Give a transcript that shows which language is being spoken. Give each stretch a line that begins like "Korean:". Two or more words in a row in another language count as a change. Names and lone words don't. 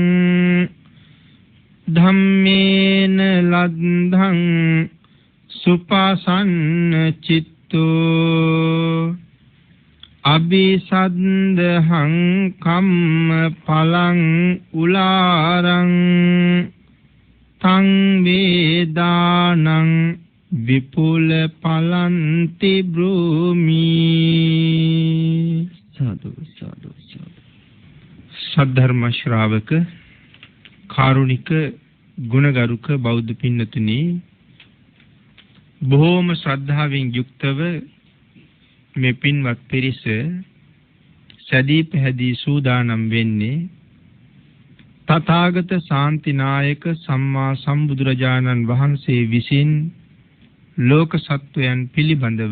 Pali: ධම්මේන ලද්ධං සුපසන්න චිත්තෝ අபிසද්දහං කම්ම පලං උලාරං තං වේදානං විපුල පලන්ති බ්‍රූමි. සාදු සාදු සාදු.
Sinhala: සද්ධර්ම ශ්‍රාවක කාරුණික ගුණගරුක බෞද්ධ පින්නතුනි, බොහෝම ශ්‍රද්ධාවෙන් යුක්තව මේ පින්වත් පිරිස සැදී පැහැදී සූදානම් වෙන්නේ තථාගත ශාන්තිනායක සම්මා සම්බුදුරජාණන් වහන්සේ විසින් ලෝක සත්වයන් පිළිබඳව